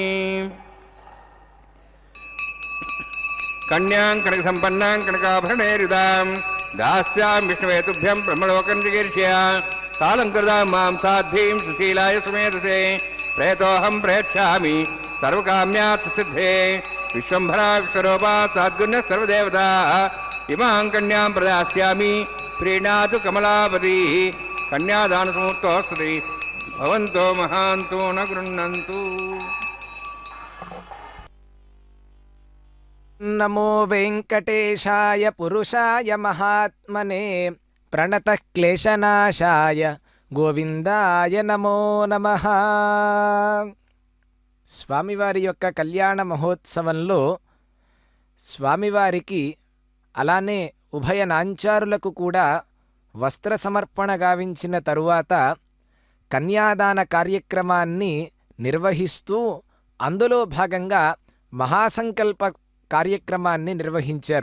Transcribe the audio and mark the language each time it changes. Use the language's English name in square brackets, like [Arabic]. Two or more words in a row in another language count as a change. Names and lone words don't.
[Sanskrit] कन्यां कनकसम्पन्नां कनकाभरणैर्युतां दास्यामि विष्णवे तुभ्यं ब्रह्मलोकं जिगीर्ष्य सालंकृतां मां साध्वीं सुशीलाय सुमेधसे प्रेतोऽहं प्रयच्छामि सर्वकाम्यार्थसिद्धे विश्वम्भरा विश्वरूपा साद्गुण्यः सर्वदेवताः इमां कन्यां प्रदास्यामि प्रीणातु कमलापतिः कन्यादानसमुहूर्तोऽस्तु भवन्तो महान्तो न गृह्णन्तु। नमो वेंकटेशाय पुरुषाय महात्मने प्रणतः क्लेशनाशाय గోవిందాయ నమో నమః. [Telugu] స్వామివారి యొక్క కళ్యాణ మహోత్సవంలో స్వామివారికి అలానే ఉభయ నాంచారులకు కూడా వస్త్ర సమర్పణ గావించిన తరువాత కన్యాదాన కార్యక్రమాన్ని నిర్వహిస్తూ అందులో భాగంగా మహాసంకల్ప కార్యక్రమాన్ని నిర్వహించారు.